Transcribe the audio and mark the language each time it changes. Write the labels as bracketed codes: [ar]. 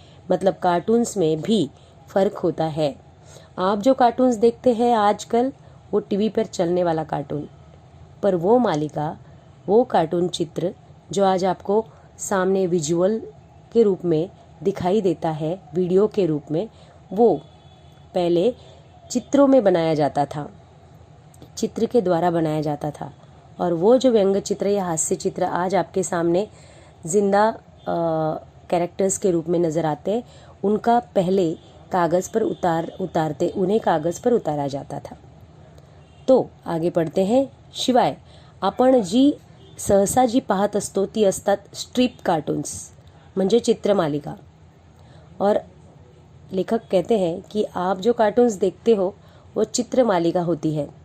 [hi] मतलब कार्टून्स में भी फ़र्क होता है. आप जो कार्टून्स देखते हैं आजकल, वो टीवी पर चलने वाला कार्टून, पर वो मालिका, वो कार्टून चित्र जो आज आपको सामने विजुअल के रूप में दिखाई देता है, वीडियो के रूप में, वो पहले चित्रों में बनाया जाता था, चित्र के द्वारा बनाया जाता था. और वो जो व्यंग चित्र या हास्य चित्र आज आपके सामने जिंदा कैरेक्टर्स के रूप में नज़र आते हैं, उनका पहले कागज़ पर उन्हें कागज़ पर उतारा जाता था. तो आगे पढ़ते हैं. [mr] शिवाय आपण सहसा जी पाहत असतो ती असतात स्ट्रिप कार्टून्स, म्हणजे चित्रमालिका. [hi] और लेखक कहते हैं कि आप जो कार्टून्स देखते हो वो चित्रमालिका होती है.